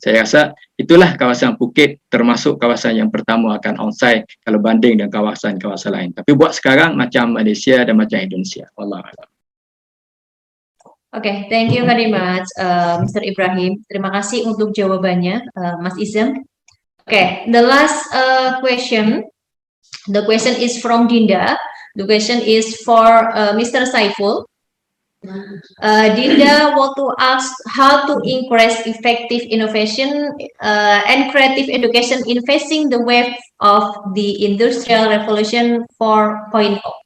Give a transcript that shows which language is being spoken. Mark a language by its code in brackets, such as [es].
[ms] Saya rasa itulah kawasan Phuket termasuk kawasan yang pertama akan on-site kalau banding dengan kawasan-kawasan lain. Tapi buat sekarang macam Malaysia dan macam Indonesia. Wallahualam. [en] Okay, thank you very much, Mr. Ibrahim. [id] Terima kasih untuk jawabannya, Mas Izem. [en] Okay, the last question. The question is from Dinda. The question is for Mr. Saiful. Dinda want to ask how to increase effective innovation and creative education in facing the wave of the Industrial Revolution 4.0.